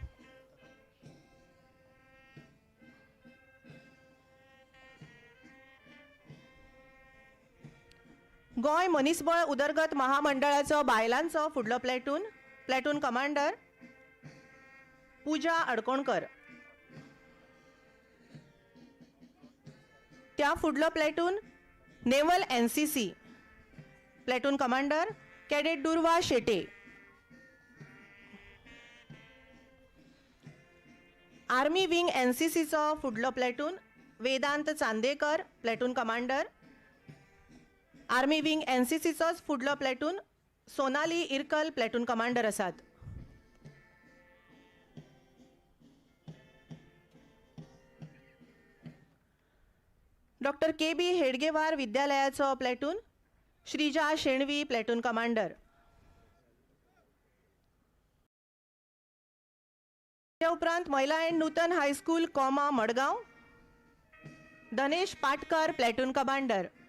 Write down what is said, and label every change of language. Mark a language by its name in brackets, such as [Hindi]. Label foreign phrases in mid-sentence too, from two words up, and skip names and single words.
[Konkani] गोंय मनीसबळ उदरगत महामंडळाचो बायलांचो फुडलो [English] platoon platoon commander [Konkani] पूजा अडकोणकर. त्या फुडलो प्लॅटून [English] naval NCC platoon commander cadet [Konkani] दुर्वा शेटे. [English] army wing [Konkani] NCCचो फुडलो प्लॅटून वेदांत चांदेकर [English] platoon commander. army wing [Konkani] NCCचोच फुडलो प्लॅटून सोनाली इरकल [English] platoon commander [Konkani] आसात. डॉक्टर KB हेडगेवार विद्यालयाचो प्लॅटून श्रीजा शेणवी [English] platoon commander. [Konkani] त्या उपरांत महिला एंड नूतन हायस्कूल कॉमा मडगांव धनेश पाटकर [English] platoon commander.